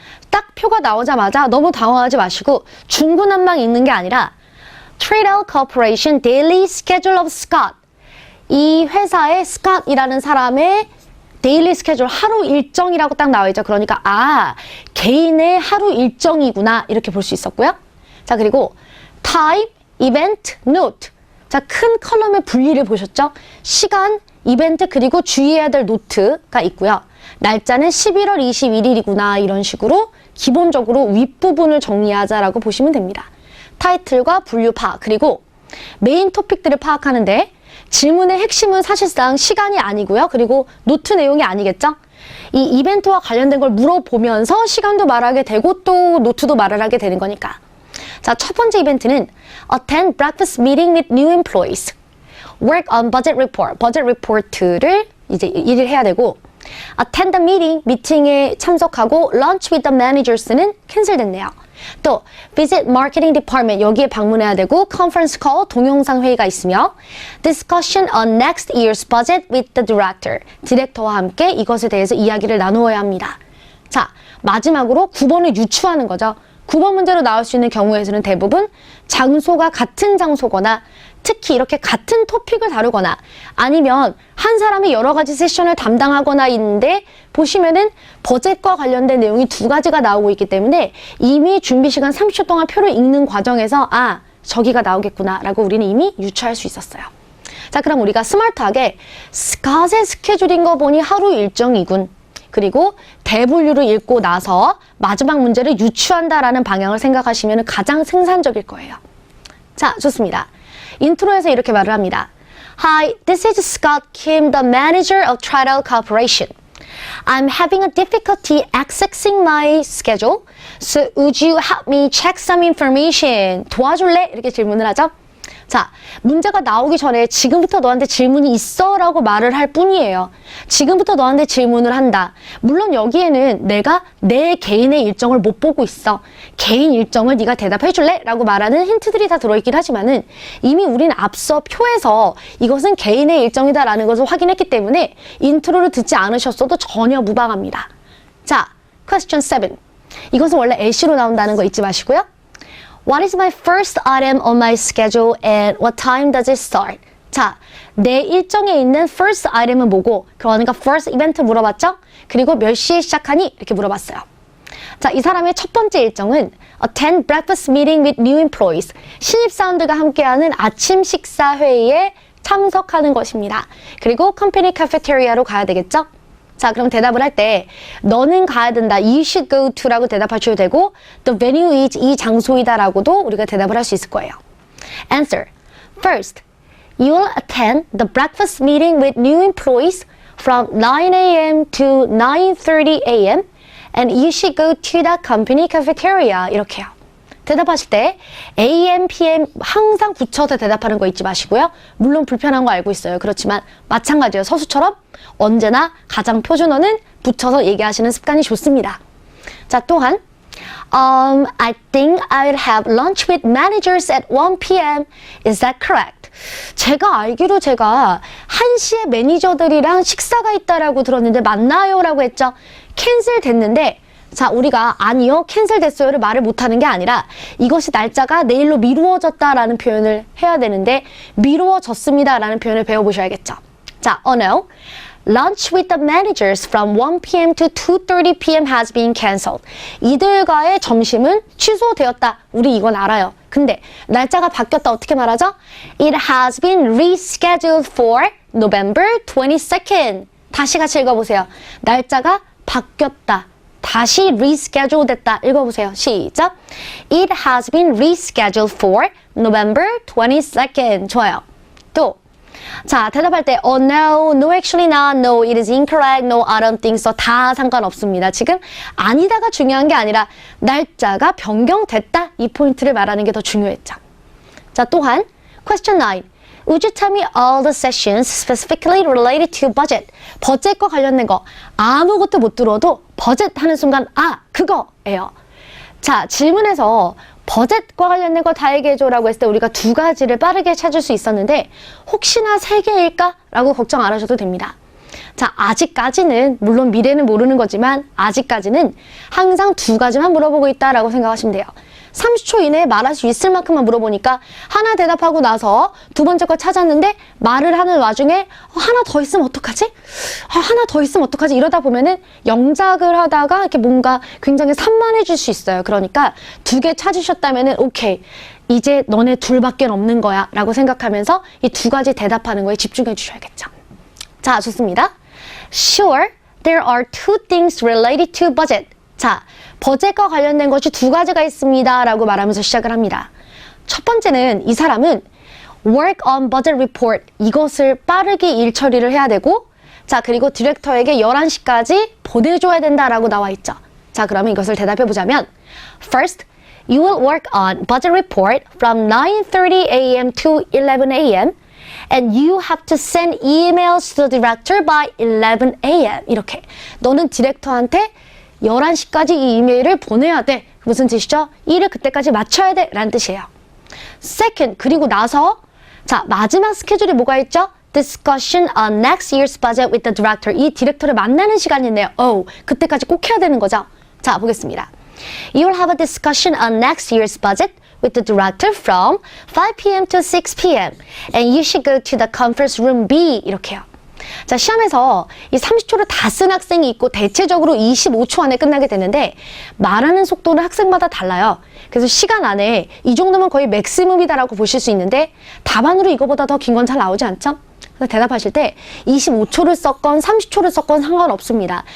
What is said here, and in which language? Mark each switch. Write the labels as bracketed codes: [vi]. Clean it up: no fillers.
[ko] 딱 표가 나오자마자 너무 당황하지 마시고 중구난방 읽는 게 아니라 Tradell Corporation [en] Daily Schedule of Scott. [ko] 이 회사의 Scott이라는 사람의 데일리 스케줄, 하루 일정이라고 딱 나와 있죠. 그러니까 개인의 하루 일정이구나 이렇게 볼 수 있었고요. [en] 자, 그리고 Time, Event, Note. [ko] 자, 큰 컬럼의 분리를 보셨죠? 시간, 이벤트 그리고 주의해야 될 노트가 있고요. 날짜는 11월 21일이구나 이런 식으로 기본적으로 윗부분을 정리하자라고 보시면 됩니다. 타이틀과 분류 파악 그리고 메인 토픽들을 파악하는데 질문의 핵심은 사실상 시간이 아니고요. 그리고 노트 내용이 아니겠죠? 이 이벤트와 관련된 걸 물어보면서 시간도 말하게 되고 또 노트도 말을 하게 되는 거니까. [en] 자, [ko] 첫 번째 이벤트는 [en] Attend breakfast meeting with new employees. Work on budget report. [ko] budget report를 이제 일을 해야 되고 [en] Attend the meeting. [ko] 미팅에 참석하고 [en] Lunch with the managers [ko] 는 캔슬됐네요. [en] 또 Visit marketing department. [ko] 여기에 방문해야 되고 [en] Conference call. [ko] 동영상 회의가 있으며 [en] Discussion on next year's budget with the director. [ko] 디렉터와 함께 이것에 대해서 이야기를 나누어야 합니다. 자, 마지막으로 9번을 유추하는 거죠. 9번 문제로 나올 수 있는 경우에서는 대부분 장소가 같은 장소거나 특히 이렇게 같은 토픽을 다루거나 아니면 한 사람이 여러 가지 세션을 담당하거나 있는데 보시면은 버젯과 관련된 내용이 두 가지가 나오고 있기 때문에 이미 준비 시간 30초 동안 표를 읽는 과정에서 저기가 나오겠구나 라고 우리는 이미 유추할 수 있었어요. 자, 그럼 우리가 스마트하게 스캇의 스케줄인 거 보니 하루 일정이군. 그리고 대분류를 읽고 나서 마지막 문제를 유추한다라는 방향을 생각하시면 가장 생산적일 거예요. 자, 좋습니다. 인트로에서 이렇게 말을 합니다. [en] Hi, this is Scott Kim, the manager of Tradell Corporation. I'm having a difficulty accessing my schedule, so would you help me check some information? [ko] 도와줄래? 이렇게 질문을 하죠. 자, 문제가 나오기 전에 지금부터 너한테 질문이 있어 라고 말을 할 뿐이에요. 지금부터 너한테 질문을 한다. 물론 여기에는 내가 내 개인의 일정을 못 보고 있어. 개인 일정을 네가 대답해 줄래? 라고 말하는 힌트들이 다 들어있긴 하지만은 이미 우린 앞서 표에서 이것은 개인의 일정이다 라는 것을 확인했기 때문에 인트로를 듣지 않으셨어도 전혀 무방합니다. 자, question 7. 이것은 원래 LC로 나온다는 거 잊지 마시고요. [en] What is my first item on my schedule and what time does it start? [ko] 자, 내 일정에 있는 first item은 뭐고, 그러니까 first event 물어봤죠? 그리고 몇 시에 시작하니? 이렇게 물어봤어요. [en] 자, [ko] 이 사람의 첫 번째 일정은 [en] attend breakfast meeting with new employees. [ko] 신입사원들과 함께하는 아침 식사 회의에 참석하는 것입니다. 그리고 company cafeteria로 가야 되겠죠? 자, 그럼 대답을 할 때 너는 가야 된다. [en] You should go to [ko] 라고 대답하셔도 되고 [en] the venue is [ko] 이 장소이다 라고도 우리가 대답을 할 수 있을 거예요. [en] Answer. First, you will attend the breakfast meeting with new employees from 9 a.m. to 9:30 a.m. and you should go to the company cafeteria. [ko] 이렇게요. 대답하실 때 AM, PM 항상 붙여서 대답하는 거 잊지 마시고요. 물론 불편한 거 알고 있어요. 그렇지만 마찬가지예요. 서수처럼 언제나 가장 표준어는 붙여서 얘기하시는 습관이 좋습니다. [en] 자, 또한 I think I will have lunch with managers at 1 p.m. Is that correct? [ko] 제가 알기로 제가 1시에 매니저들이랑 식사가 있다라고 들었는데 맞나요? 라고 했죠. 캔슬 됐는데 자, 우리가 아니요, 캔슬 됐어요를 말을 못하는 게 아니라 이것이 날짜가 내일로 미루어졌다라는 표현을 해야 되는데 미루어졌습니다라는 표현을 배워보셔야겠죠. [en] 자, no. Lunch with the managers from 1 p.m. to 2:30 p.m. has been cancelled. [ko] 이들과의 점심은 취소되었다. 우리 이건 알아요. 근데 날짜가 바뀌었다. 어떻게 말하죠? [en] It has been rescheduled for November 22nd. [ko] 다시 같이 읽어보세요. 날짜가 바뀌었다. 다시 reschedule 됐다. 읽어보세요. 시작. [en] It has been rescheduled for November 22nd. [ko] 좋아요. [en] 또 자, [ko] 대답할 때 [en] no, no actually not, no, it is incorrect, no, I don't think so. [ko] 다 상관없습니다. 지금 아니다가 중요한 게 아니라 날짜가 변경됐다. 이 포인트를 말하는 게 더 중요했죠. 자, 또한 question 9. [en] Would you tell me all the sessions specifically related to budget? [ko] 버젯과 관련된 거 아무것도 못 들어도 버젯 하는 순간 그거예요. 자, 질문에서 버젯과 관련된 거 다 얘기해줘라고 했을 때 우리가 두 가지를 빠르게 찾을 수 있었는데 혹시나 세 개일까? 라고 걱정 안 하셔도 됩니다. 자, 아직까지는 물론 미래는 모르는 거지만 아직까지는 항상 두 가지만 물어보고 있다라고 생각하시면 돼요. 30초 이내에 말할 수 있을 만큼만 물어보니까 하나 대답하고 나서 두 번째 거 찾았는데 말을 하는 와중에 하나 더 있으면 어떡하지? 하나 더 있으면 어떡하지? 이러다 보면은 영작을 하다가 이렇게 뭔가 굉장히 산만해질 수 있어요. 그러니까 두 개 찾으셨다면은 오케이. 이제 너네 둘밖에 없는 거야 라고 생각하면서 이 두 가지 대답하는 거에 집중해 주셔야겠죠. 자, 좋습니다. [en] Sure, there are two things related to budget. [ko] 자, 버젯과 관련된 것이 두 가지가 있습니다 라고 말하면서 시작을 합니다. 첫 번째는 이 사람은 [en] work on budget report [ko] 이것을 빠르게 일 처리를 해야 되고 자, 그리고 디렉터에게 11시까지 보내줘야 된다라고 나와 있죠. [en] 자, [ko] 그러면 이것을 대답해 보자면 [en] First, you will work on budget report from 9:30 a.m. to 11 a.m. and you have to send emails to the director by 11 a.m. [ko] 이렇게 너는 디렉터한테 11시까지 이 이메일을 보내야 돼. 무슨 뜻이죠? 일을 그때까지 마쳐야 돼 라는 뜻이에요. Second, 그리고 나서 자, 마지막 스케줄이 뭐가 있죠? [en] Discussion on next year's budget with the director. [ko] 이 디렉터를 만나는 시간이 있네요. 그때까지 꼭 해야 되는 거죠. 자, 보겠습니다. [en] You will have a discussion on next year's budget with the director from 5 p.m. to 6 p.m. and you should go to the conference room B. [ko] 이렇게요. 자, 시험에서 이 30초를 다 쓴 학생이 있고 대체적으로 25초 안에 끝나게 되는데 말하는 속도는 학생마다 달라요. 그래서 시간 안에 이 정도면 거의 맥시멈이다라고 보실 수 있는데 답안으로 이거보다 더 긴 건 잘 나오지 않죠? 그래서 대답하실 때 25초를 썼건 30초를 썼건 상관없습니다.